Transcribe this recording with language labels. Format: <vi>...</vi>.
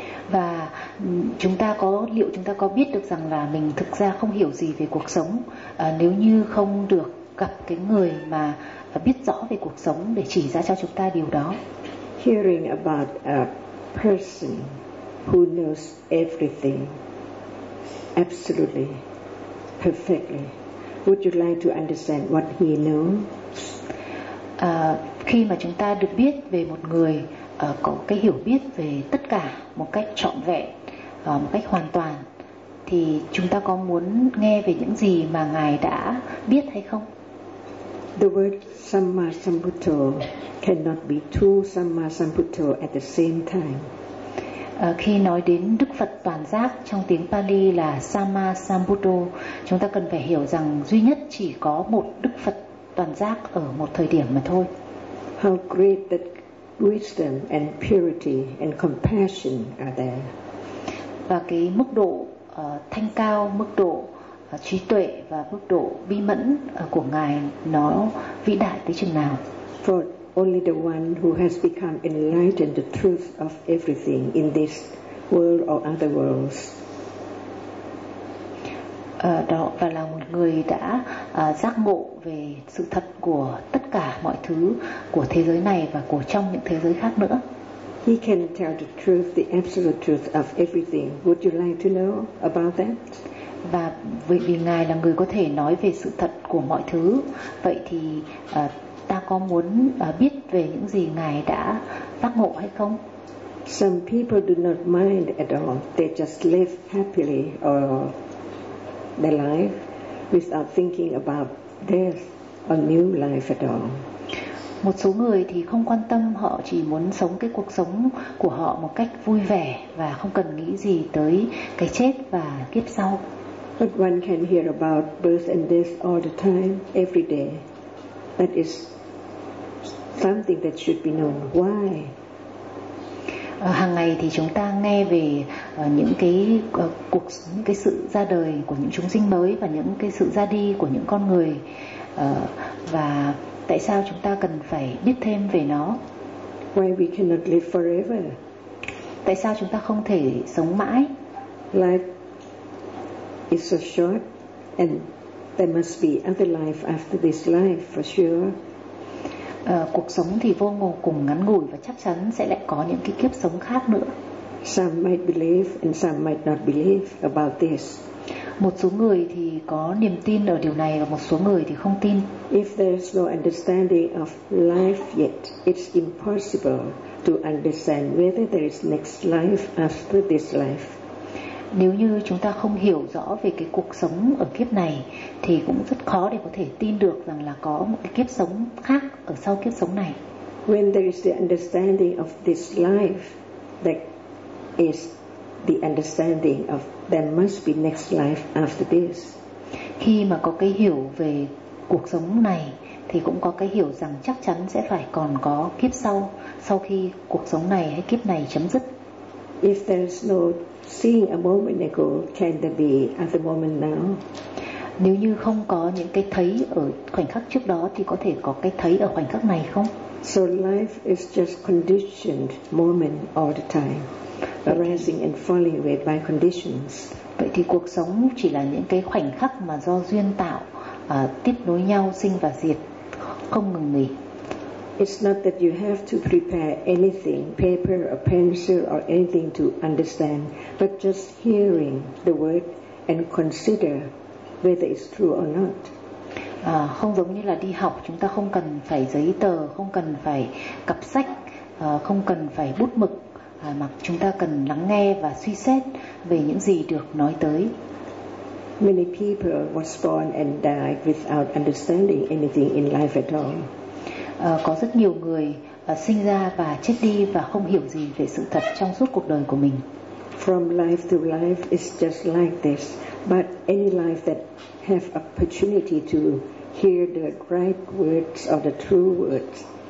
<vi>Và chúng ta có, liệu chúng ta có biết được rằng là mình thực ra không hiểu gì về cuộc sống nếu như không được gặp cái người mà biết rõ về cuộc sống để chỉ ra cho chúng ta điều đó?</vi> <en>Hearing about a person who knows everything absolutely perfectly, would you like to understand what he knows?</en> <vi>Khi mà chúng ta được biết về một người có cái hiểu biết về tất cả một cách trọn vẹn, một cách hoàn toàn, thì chúng ta có muốn nghe về những gì mà ngài đã biết hay không?</vi> <en>The word Samma Sambuddho cannot be two Samma Sambuddho at the same time.</en> <vi>Khi nói đến Đức Phật toàn giác trong tiếng Pali là Samma Sambuddho, chúng ta cần phải hiểu rằng duy nhất chỉ có một Đức Phật toàn giác ở một thời điểm mà thôi.</vi> <en>How great that wisdom and purity and compassion are there.</en> <vi>Và cái mức độ thanh cao, mức độ trí tuệ và mức độ bi mẫn của ngài nó vĩ đại tới chừng nào.</vi> <en>For only the one who has become enlightened the truth of everything in this world or other worlds.</en> <vi>Đó, và là một người đã giác ngộ về sự thật của tất cả mọi thứ của thế giới này và của trong những thế giới khác nữa.</vi> <en>He can tell the truth, the absolute truth of everything. Would you like to know about that?</en> <vi>Và vì ngài là người có thể nói về sự thật của mọi thứ, vậy thì ta có muốn biết về những gì ngài đã giác ngộ hay không?</vi> <en>Some people do not mind at all. They just live happily or their life without thinking about death or new life at all.</en> <vi>Một số người thì không quan tâm, họ chỉ muốn sống cái cuộc sống của họ một cách vui vẻ và không cần nghĩ gì tới cái chết và kiếp sau.</vi> <en>But one can hear about birth and death all the time, every day. That is something that should be known. Why?</en> <vi>Hàng ngày thì chúng ta nghe về những cái cuộc, những cái sự ra đời của những chúng sinh mới và những cái sự ra đi của những con người, và tại sao chúng ta cần phải biết thêm về nó?</vi> <en>Why we cannot live forever?</en> <vi>Tại sao chúng ta không thể sống mãi?</vi> <en>Life is so short and there must be other life after this life for sure.</en> <vi>Cuộc sống thì vô cùng ngắn ngủi và chắc chắn sẽ lại có những cái kiếp sống khác nữa.</vi> <en>Some might believe and some might not believe about this.</en> <vi>Một số người thì có niềm tin ở điều này và một số người thì không tin.</vi> <en>If there's no understanding of life yet, it's impossible to understand whether there is next life after this life.</en> <vi>Nếu như chúng ta không hiểu rõ về cái cuộc sống ở kiếp này thì cũng rất khó để có thể tin được rằng là có một cái kiếp sống khác ở sau kiếp sống này.</vi> <en>When there is the understanding of this life, that is the understanding of there must be next life after this.</en> <vi>Khi mà có cái hiểu về cuộc sống này thì cũng có cái hiểu rằng chắc chắn sẽ phải còn có kiếp sau, sau khi cuộc sống này hay kiếp này chấm dứt.</vi> <en>If there's no seeing a moment ago, can there be other moment now?</en> <vi>Nếu như không có những cái thấy ở khoảnh khắc trước đó thì có thể có cái thấy ở khoảnh khắc này không?</vi> <en>So life is just conditioned moment all the time, arising and falling away by conditions.</en> <vi>Vậy thì cuộc sống chỉ là những cái khoảnh khắc mà do duyên tạo, tiếp nối nhau, sinh và diệt, không ngừng nghỉ.</vi> <en>It's not that you have to prepare anything, paper or pencil or anything to understand, but just hearing the word and consider whether it's true or not.</en> <vi>Không giống như là đi học, chúng ta không cần phải giấy tờ, không cần phải cặp sách, không cần phải bút mực, mà chúng ta cần lắng nghe và suy xét về những gì được nói tới.</vi> <en>Many people was born and died without understanding anything in life at all.</en> <vi>Có rất nhiều người sinh ra và chết đi và không hiểu gì về sự thật trong suốt cuộc đời của mình.</vi> <en>From life to life is just like this, but any life that have opportunity to hear the right words or the true words</en>